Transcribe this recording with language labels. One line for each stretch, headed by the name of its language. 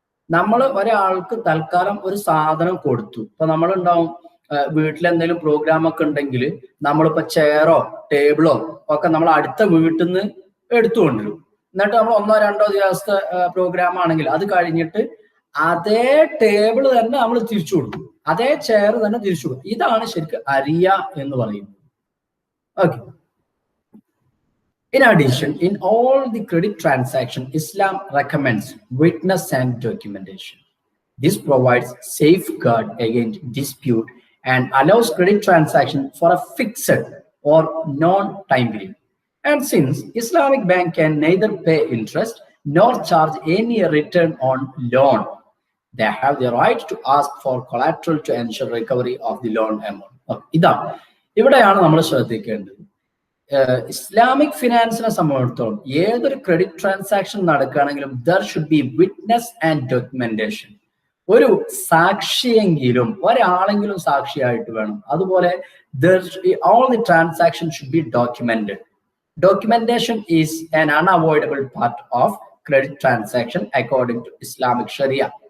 Malayalam: നമ്മൾ ഒരാൾക്ക് തൽക്കാലം ഒരു സാധനം കൊടുത്തു. ഇപ്പൊ നമ്മളുണ്ടാവും വീട്ടിൽ എന്തെങ്കിലും പ്രോഗ്രാം ഒക്കെ ഉണ്ടെങ്കിൽ നമ്മളിപ്പോ ചെയറോ ടേബിളോ ഒക്കെ നമ്മൾ അടുത്ത വീട്ടിൽ നിന്ന് എടുത്തുകൊണ്ടിരും. എന്നിട്ട് നമ്മൾ 1-2 ദിവസത്തെ പ്രോഗ്രാം ആണെങ്കിൽ അത് കഴിഞ്ഞിട്ട് അതേ ടേബിൾ തന്നെ നമ്മൾ തിരിച്ചു കൊടുക്കും, അതേ ചെയർ തന്നെ തിരിച്ചു കൊടുക്കും. ഇതാണ് ശരിക്കും അരിയ എന്ന് പറയുന്നത്. Okay.
English: In addition, in all the credit transactions, Islam recommends witness and documentation. This provides safeguard against dispute and allows credit transaction for a fixed or non-time period. And since Islamic bank can neither pay interest nor charge any return on loan, they have the right to ask for collateral to ensure recovery of the loan amount.
Malayalam: ഇതാണ് ഇവിടെയാണ് നമ്മൾ ശ്രദ്ധിക്കേണ്ടത്. Islamic ഫിനാൻസിനെ സംബന്ധിച്ചിടത്തോളം ഏതൊരു credit transaction നടക്കുകയാണെങ്കിലും
English: There should be witness and documentation.
Malayalam: ഒരു സാക്ഷിയെങ്കിലും ഒരാളെങ്കിലും സാക്ഷിയായിട്ട് വേണം. അതുപോലെ
English: all the transactions should be documented. Documentation is an unavoidable part of credit transaction according to Islamic Sharia.